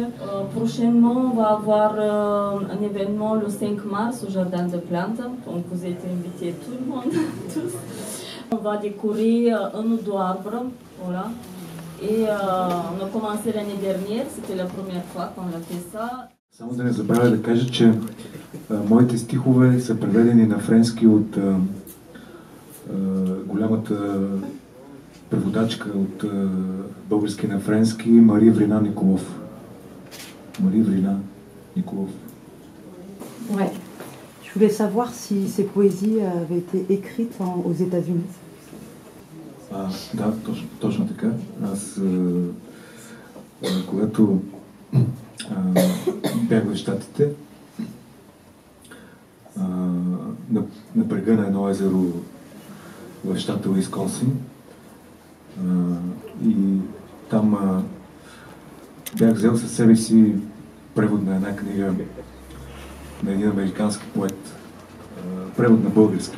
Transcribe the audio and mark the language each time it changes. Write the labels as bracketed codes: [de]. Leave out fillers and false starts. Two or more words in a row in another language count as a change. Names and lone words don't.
[fr] Prochainement on va avoir un événement le 5 mars au Jardin des Plantes, donc vous êtes invités tout le monde, tous. On va décorer un ou deux arbres, voilà. Et on a commencé l'année dernière, c'était la première fois qu'on a fait ça. [bg] Само да не забравя да кажа, че моите стихове са преведени на френски от голямата преводачка от български на френски Мари Врина Николов. Мари Врина Николов. [fr] Ouais. Je voulais savoir si ces poésies avaient été écrites aux États-Unis. [bg] Да, точно така. Аз, когато бях в Щатите, на брега на едно езеро в щата Уисконсин, и там бях взел със себе си превод на една книга на един американски поет, превод на български.